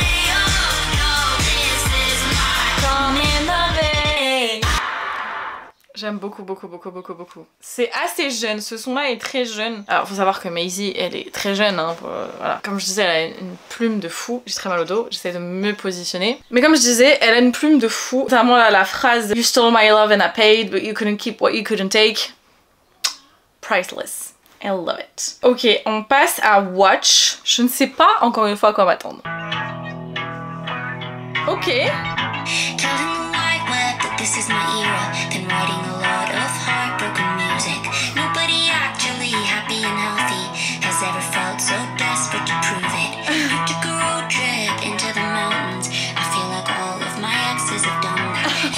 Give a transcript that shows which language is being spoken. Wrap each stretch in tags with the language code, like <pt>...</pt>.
<en>Oh no, this is my coming of age.</en> <fr>J'aime beaucoup. C'est assez jeune, ce son-là est très jeune. Alors faut savoir que Maisie, elle est très jeune, hein, voilà. Comme je disais, elle a une plume de fou. J'ai très mal au dos, j'essaie de me positionner. Mais comme je disais, elle a une plume de fou. Notamment la phrase</fr> <en>You stole my love and I paid, but you couldn't keep what you couldn't take. Priceless. I love it. Ok,</en> <fr>on passe à</fr> <en>Watch.</en> <fr>Je ne sais pas encore une fois à quoi m'attendre. Ok.</fr> <en>Telling the wide web that this is my era, then writing a lot of heartbroken music. Nobody actually happy and healthy has ever felt so desperate to prove it. You took a road trip into the mountains. I feel like all of my exes have done that.</en>